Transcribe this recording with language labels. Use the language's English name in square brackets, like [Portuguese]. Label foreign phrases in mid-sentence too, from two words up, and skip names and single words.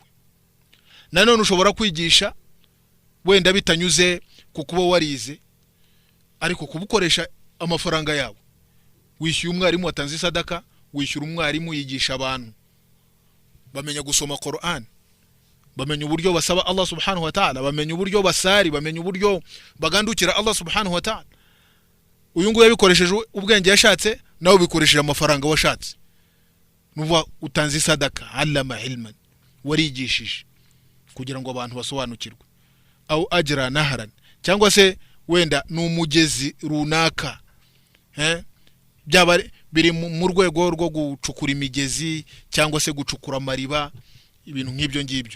[Kinyarwanda] Nanone ushobora kwigisha wenda bitanyuze kukuba warize, ariko kubukoresha amafaranga yawe. Wishyuye umwarimu watanze isadaka, wishyura umwarimu yigisha abantu bamenya gusoma Qur'an, bamenya uburyo basaba Allah [Arabic] سبحانه وتعالى, [Kinyarwanda] bamenya uburyo basari, bamenya uburyo bagandukira Allah [Arabic] سبحانه وتعالى. [Kinyarwanda] Uyu ngo yabikoresheje ubwenge yashatse, nawe ubikoresheje amafaranga washatse. Nuva utanze isadaka, [Arabic] علم علما, [Kinyarwanda] warigishije kugira ngo abantu basobanukirwe. [Arabic] أو أجرى نهرا, [Kinyarwanda] cyangwa se wenda n'umugezi runaka, byaba biri mu rwego rwo gucukura imigezi cyangwa se gucukura amariba, ibintu nk'ibyo ngibyo.